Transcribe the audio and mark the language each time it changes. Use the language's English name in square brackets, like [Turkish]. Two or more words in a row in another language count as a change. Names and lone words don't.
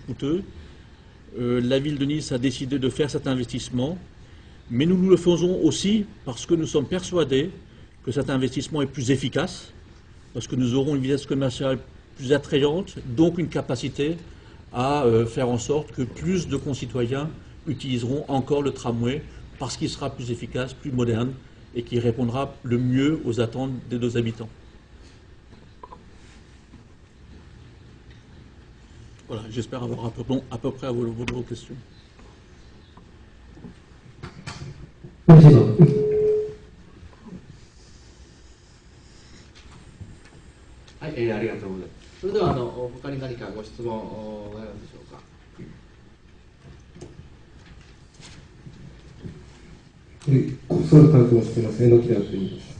[French] coûteux, la ville de Nice a décidé de faire cet investissement, mais nous le faisons aussi parce que nous sommes persuadés que cet investissement est plus efficace, parce que nous aurons une vitesse commerciale plus attrayante, donc une capacité à faire en sorte que plus de concitoyens utiliseront encore le tramway, parce qu'il sera plus efficace, plus moderne, et qui répondra le mieux aux attentes de nos habitants. Voilà, j'espère avoir à peu près à vos questions. [Japanese] はい、ありがとうございます。それでは他に何かご質問があるんでしょうか。総理担当しています、榎木田と言います。